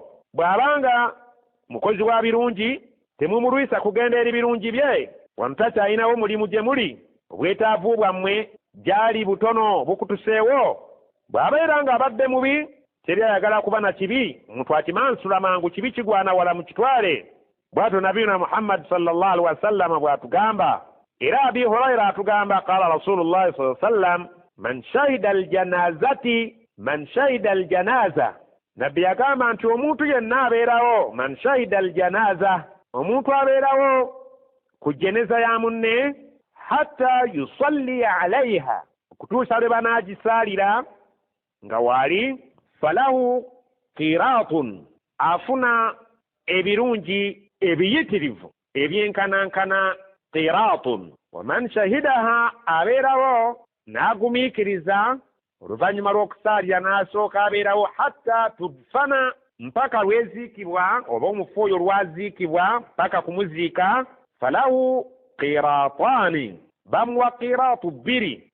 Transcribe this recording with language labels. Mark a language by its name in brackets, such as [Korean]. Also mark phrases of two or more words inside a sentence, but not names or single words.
[Ganda] Bw'abanga mukozi wa birungi temumulwisa kugenda eri birungi bye, wano takyalinawo mulimu gye muli, obwetaavu bwammwe gyali butono bukutuseewo. Bw'abeera nga abadde mubi teri ayagala kuba na kibi, omuntu akimansula mangu, kibi kigwana wala mu kitwale. Bw'atyo nabiyuna Muhammad [Arabic] صلى الله عليه وسلم [Ganda] bw'atugamba. [Arabic] Era Abi Huraira atugamba قال رسول الله صلى الله عليه وسلم من [Ganda] shahida aljanaza, nabbi yagamba nti omuntu yenna abeerawo, [Arabic] من شهد الجنازة, [Ganda] omuntu abeerawo ku jeneza ya munne, [Arabic] حتى يصلى عليها, [Ganda] okutuusa lwe banaagisaalira nga waali, [Arabic] فله قيراط, [Ganda] afuna ebirungi ebiyitirivu ebyenkanankana qiratun. [Arabic] ومن شهدها, [Ganda] abeerawo n'agumiikiriza oluvannyuma lw'okusaalira n'asooka abeerawo, [Arabic] حتى تدفن, [Ganda] mpaka lweziikibwa oba omufu oyo lwaziikibwa mpaka kumuziika, [Arabic] فله قيراطان, [Ganda] bamuwa qiratu bbiri.